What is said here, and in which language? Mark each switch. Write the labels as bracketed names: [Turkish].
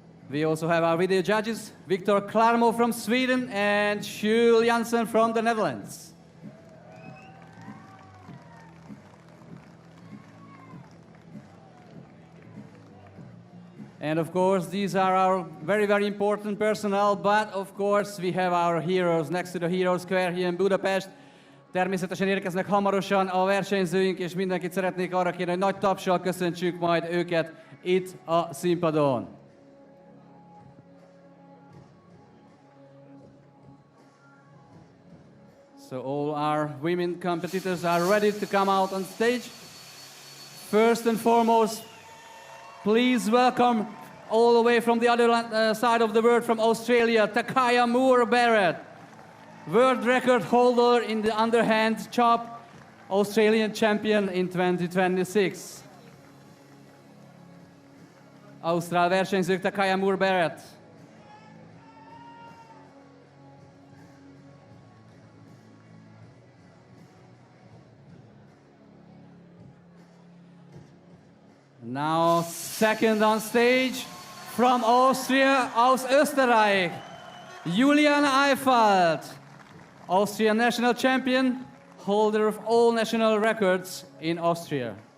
[English] We also have our video judges, Victor Klarmo from Sweden and Jules Janssen from the Netherlands. And of course, these are our very important personnel, but of course we have our heroes next to the Hero Square here in Budapest. [Hungarian] Természetesen érkeznek hamarosan a versenyzőink, és mindenkit szeretnék arra kérni, hogy nagy tapssal köszöntsük majd őket itt a színpadon. [English] So all our women competitors are ready to come out on stage. First and foremost, please welcome all the way from the other side of the world, from Australia, Takaya Moore-Barrett, world record holder in the Underhand Chop, Australian champion in 2026. [Hungarian] Ausztrál versenyzők, Takaya Moore-Barrett. [English] Now second on stage from Austria, [German] aus Österreich, [English] Julian Eifert, Austrian national champion, holder of all national records in Austria.